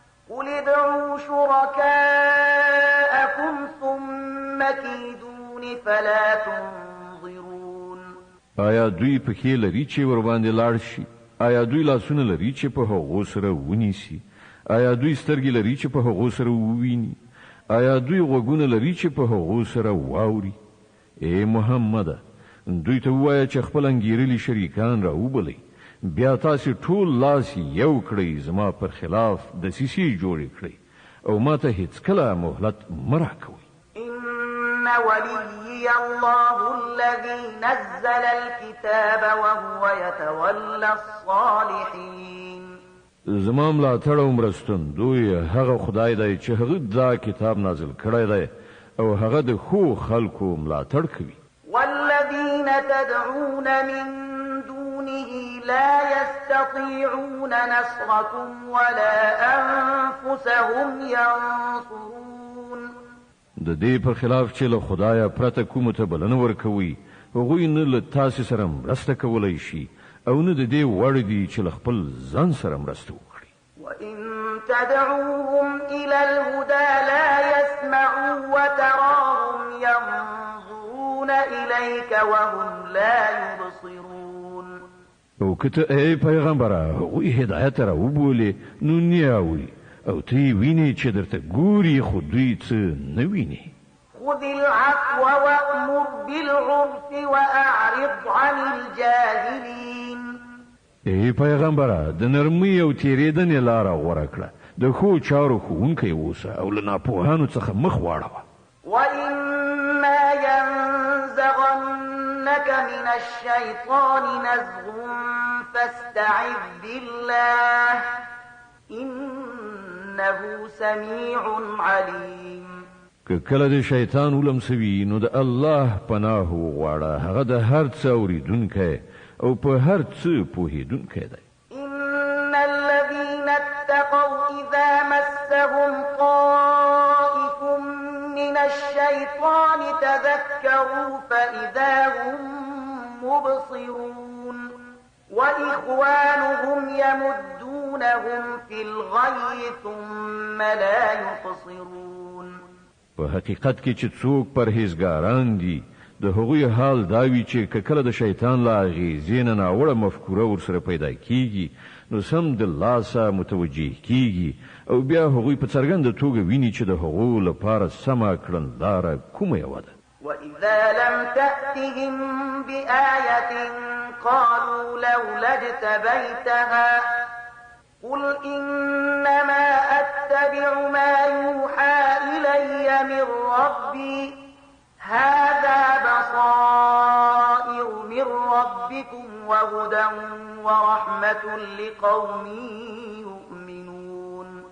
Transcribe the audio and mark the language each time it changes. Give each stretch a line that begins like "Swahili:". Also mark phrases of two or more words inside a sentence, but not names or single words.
Arabic: قل ادعوا شركاءكم ثم كيدون فلا تنظرون.
Pashto: آیا دوی پښې لري چې ور باندې لاړ شي؟ آیا دوی لاسونه لري چې په هغو سره ونیسي؟ آیا دوی سترګې لري چې په هغو سره وویني؟ آیا دوی غوږونه لري چې په هغو سره واوري؟ ای محمده، دوی ته ووایه چې خپل انګیرلي شریکان را وبلئ. بیا تاسې ټول لاس یو کړئ، زما پر خلاف دسیسې جوړې کړئ او ما ته هیڅکله مهلت مه راکوئ.
Arabic: إن وليي الله الذي نزل الكتاب وهو يتولى الصالحين.
Pashto: زما ملاتړ او مرستندوی هغه خدای دی چې هغه دا کتاب نازل کړی دی او هغه د ښو خلکو ملاتړ کوي.
Arabic: والذين تدعون من دونه لا يستطيعون نصركم ولا أنفسهم ينصرون.
Pashto: د دې پر خلاف چې له خدایه پرته کومه ته بلنه ورکوي، هغوی نه له تاسې سره مرسته کولی شي او نه د دې وړ دي چې له خپل ځان سره مرسته وکړي.
Arabic: وإن تدعوهم إلى الهدى لا يسمعوا وتراهم ينظرون إليك وهم لا يبصرون.
Pashto: او که ته، ای پیغمبره، هغوی هدایت ته راوبولې، نو نه اوري. او ته یې وینې چې درته ګوري، خو دوی څه نه ویني.
Arabic: خذ العفو وأمر بالعرف وأعرض عن الجاهلين.
Pashto: ای پیغمبره، د نرمۍ او تیریدنې لاره غوره کړه. د ښو چارو ښوونکی اوسه او له ناپوهانو څخه مخ واړوه.
Arabic: وإما ينزغنك من الشيطان نزغ فاستعذ بالله إنه سميع عليم.
Pashto: که کله د شیطان ولمسوي، نو د الله پناه وغواړه. هغه د هر څه اوریدونکی او په هر څه پوهیدونکی دی.
Arabic: إن الذين اتقوا إذا مسهم طائف من الشيطان تذكروا فإذا هم مبصرون. وإخوانهم يمدونهم في الغي ثم لا يقصرون.
Pashto: په حقیقت کې چې څوک پرهیزګاران دي، د هغوی حال دا وي چې که کله د شیطان له اغیزې نه ناوړه مفکوره ورسره پیدا کیږي، نو سم د لاسه متوجه کیږي او بیا هغوی په څرګنده توګه ویني چې د هغو لپاره سمه کړنلاره کومه یوه ده.
Arabic: وإذا لم تأتهم بآية قالوا لولا اجتبيتها قل إنما أتبع ما يوحى إلي من ربي هذا بصائر من ربكم وهدى ورحمة لقوم يؤمنون.